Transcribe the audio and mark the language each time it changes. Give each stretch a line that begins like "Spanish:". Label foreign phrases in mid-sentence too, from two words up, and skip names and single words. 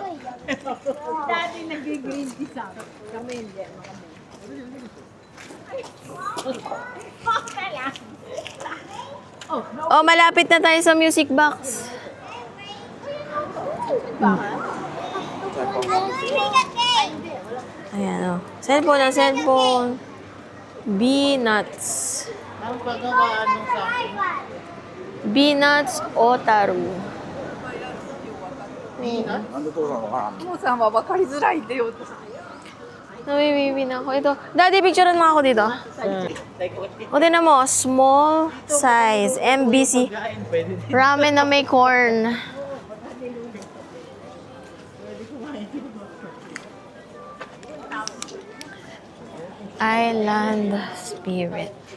Filipino: Oh, malapit na tayo sa music box. Ayan, oh. Cellphone. B-Nuts. Ang paggawa nung sa akin. B-Nuts Otaru.
Japanese: もうさんは分かりづらいって言おうと。
Filipino: Nabibibi na ako. Ito. Daddy, picturean mo ako dito. O, tinan mo.
English: Small size.
Filipino: MBC. Pwede din. Ramen na may corn. Island Spirit.